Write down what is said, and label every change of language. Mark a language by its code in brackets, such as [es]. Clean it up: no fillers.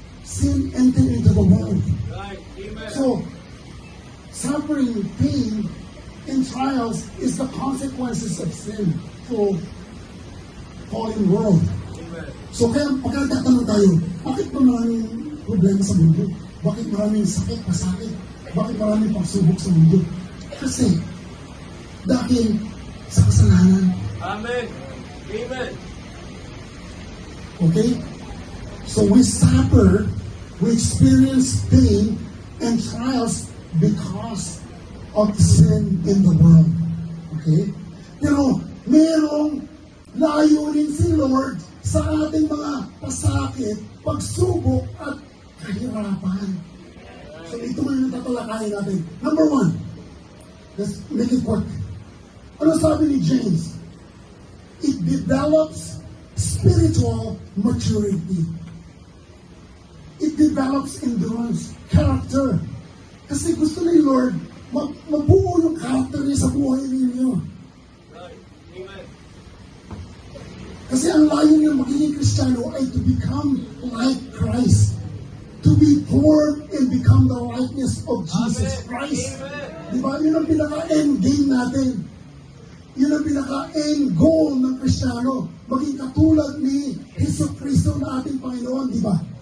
[en] Sin entered into the world. Right. Amen. So, suffering, pain, and trials is the consequences of sin. So, fallen world. Amen. [tl] So, kaya pagkatatanong tayo, bakit ba maraming problema sa mundo? Bakit maraming sakit, pasakit? Bakit maraming pagsubok sa mundo? Kasi, dahil sa kasalanan. [en] Amen. Amen. Okay? So we suffer, we experience pain and trials because of sin in the world. [tl] Okay? Pero merong layunin si Lord sa ating mga pasakit, pagsubok at kahirapan. So ito man yung tatalakayin natin. [en] Number one, let's make it quick. [tl] Ano sabi ni James? [en] It develops spiritual maturity. It develops endurance, character. [tl] Kasi gusto ni Lord, mabuo yung character niya sa buhay ninyo. [en] Right. Amen. [tl] Kasi ang layo ng magiging Kristiyano ay [en] to become like Christ. To be formed and become the likeness of Jesus Christ. Amen. [tl] Di ba? Yun ang pinaka-end game natin. Yun ang pinaka-end goal ng Kristiyano. Maging katulad ni Jesucristo na ating Panginoon, di ba?